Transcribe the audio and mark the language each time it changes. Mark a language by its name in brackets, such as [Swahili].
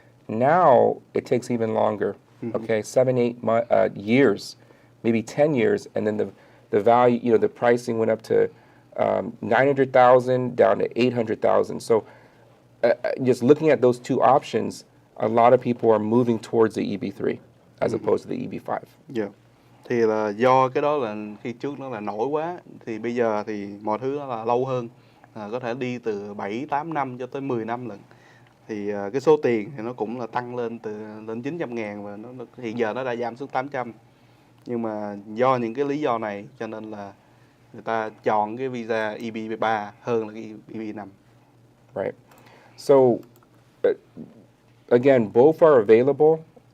[English] Now it takes even longer. Okay, 7, 8 years maybe 10 years, and then the value, the pricing went up to 900,000 down to 800,000. So just looking at those two options, a lot of people are moving towards the EB3 as opposed to the EB5. [Vietnamese] Dạ. Thì là do cái đó là khi trước nó là nổi quá, thì bây giờ thì mọi thứ nó là lâu hơn, có thể đi từ 7-8 năm cho tới 10 năm lận. Thì cái số tiền thì nó cũng là tăng lên lên 900.000 và nó hiện giờ nó đã giảm xuống 800. Nhưng mà do những cái lý do này cho nên là người ta chọn cái visa EB3 hơn là cái EB5. [English] Right. So again, both are available.